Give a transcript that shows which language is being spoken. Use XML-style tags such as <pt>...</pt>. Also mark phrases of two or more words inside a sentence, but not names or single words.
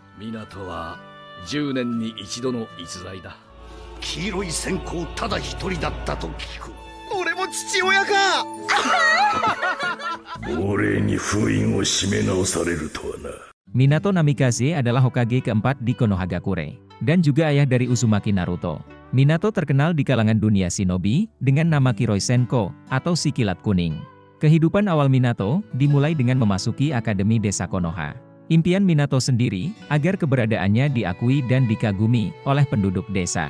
<ja>港は10年に一度の逸材だ。黄色い線香ただ一人だったと聞く。俺も父親か。亡霊に封印を締め直されるとはな。</ja> <id>Minato Namikaze adalah Hokage keempat di Konohagakure, dan juga ayah dari Uzumaki Naruto. Minato terkenal di kalangan dunia shinobi, dengan nama Kiroi Senko, atau si kilat kuning. Kehidupan awal Minato, dimulai dengan memasuki Akademi Desa Konoha. Impian Minato sendiri, agar keberadaannya diakui dan dikagumi, oleh penduduk desa.</id>